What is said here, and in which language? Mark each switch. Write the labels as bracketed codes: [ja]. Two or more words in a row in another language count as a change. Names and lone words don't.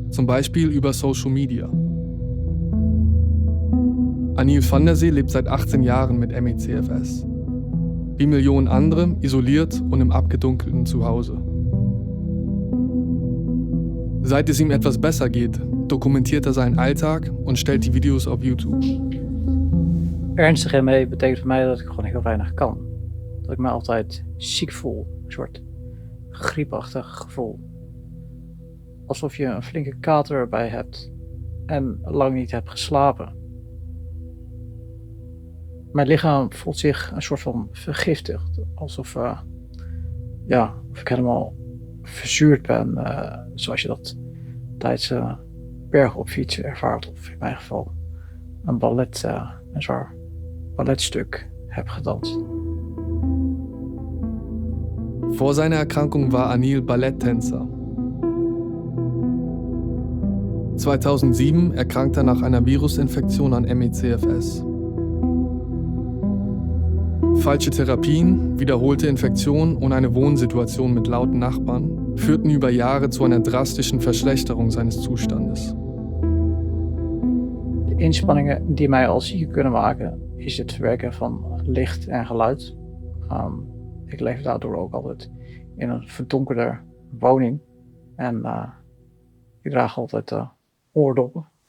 [de] Zum Beispiel über Social Media. Anil van der Zee lebt seit 18 Jahren mit ME/CFS. Wie Millionen andere, isoliert und im abgedunkelten Zuhause. Seit es ihm etwas besser geht, dokumentiert er seinen Alltag und stellt die Video's op YouTube. [nl] Ernstig ME betekent voor mij dat ik gewoon heel weinig kan. Dat ik me altijd ziek voel, een soort griepachtig gevoel. Alsof je een flinke kater erbij hebt en lang niet hebt geslapen. Mijn lichaam voelt zich een soort van vergiftigd. Alsof of ik helemaal verzuurd ben, zoals je dat tijdens bergen op fietsen ervaart. Of in mijn geval een zwaar balletstuk heb gedanst. [de] Vor seiner Erkrankung war Anil Balletttänzer. 2007 erkrankte er nach einer Virusinfektion an ME/CFS. Falsche Therapien, wiederholte Infektionen und eine Wohnsituation mit lauten Nachbarn führten über Jahre zu einer drastischen Verschlechterung seines Zustandes. [nl] De inspanningen die mij al ziek kunnen maken, is het verwerken van licht en geluid. Ik leef daardoor ook altijd in een verdonkerde woning en ik draag altijd oordoppen.